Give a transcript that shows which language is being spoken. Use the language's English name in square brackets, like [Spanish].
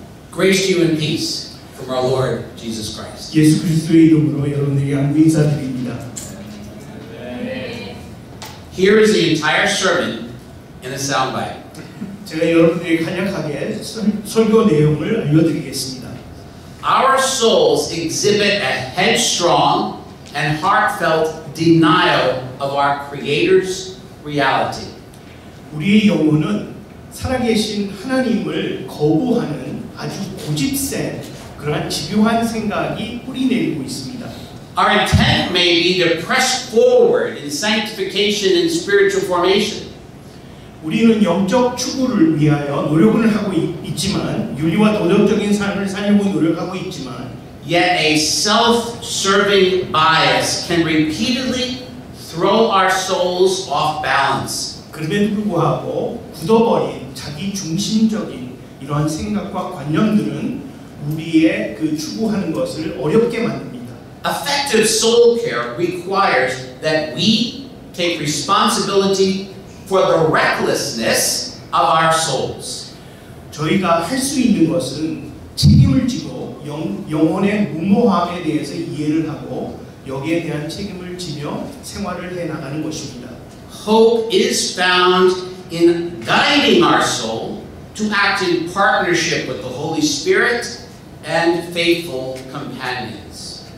[English] Grace to you and peace from from our Lord Jesus Christ. [Korean] 예수 그리스도의 이름으로 여러분에게 안부 인사드립니다. [English] Here is the entire sermon in a soundbite. [Korean] 제가 여러분에게 간략하게 설교 내용을 알려드리겠습니다. [English] Our souls exhibit a headstrong and heartfelt denial of our Creator's reality. [Korean] 우리의 영혼은 살아계신 하나님을 거부하는 아주 고집센 그러한 집요한 생각이 뿌리내리고 있습니다. [English] Our intent may be to press forward in sanctification and spiritual formation. [Korean] 우리는 영적 추구를 위하여 노력을 하고 있지만 윤리와 도덕적인 삶을 살려고 노력하고 있지만 [English] Yet a self-serving bias can repeatedly throw our souls off balance. [Korean] 그럼에도 불구하고 굳어버린 자기 중심적인 이러한 생각과 관념들은 우리의 그 추구하는 것을 어렵게 만듭니다. [English] Effective soul care requires that we take responsibility for the recklessness of our souls. [Korean] 저희가 할 수 있는 것은 책임을 지고 영혼의 무모함에 대해서 이해를 하고 여기에 대한 책임을 지며 생활을 해나가는 것입니다. [English] Hope is found in guiding our soul to act in partnership with the Holy Spirit and faithful companions.